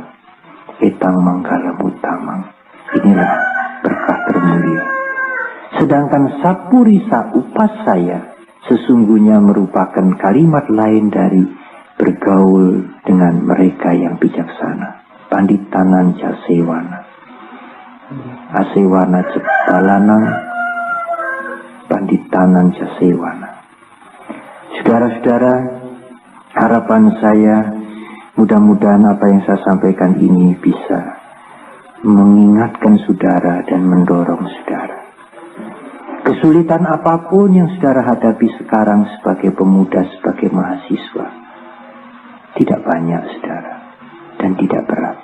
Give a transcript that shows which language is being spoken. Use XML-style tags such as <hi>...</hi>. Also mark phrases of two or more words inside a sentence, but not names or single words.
<pi>Etang manggala mutamang,</pi> <id>inilah berkah termulia. Sedangkan</id> <pi>sapurisa upasaya</pi> <id>sesungguhnya merupakan kalimat lain dari bergaul dengan mereka yang bijaksana.</id> <pi>Panditanan jasewana, asewana cepalanang, panditanan jasewana.</pi> <id>Saudara-saudara, harapan saya mudah-mudahan apa yang saya sampaikan ini bisa mengingatkan saudara dan mendorong saudara. Kesulitan apapun yang saudara hadapi sekarang sebagai pemuda, sebagai mahasiswa, tidak banyak saudara dan tidak berat.</id>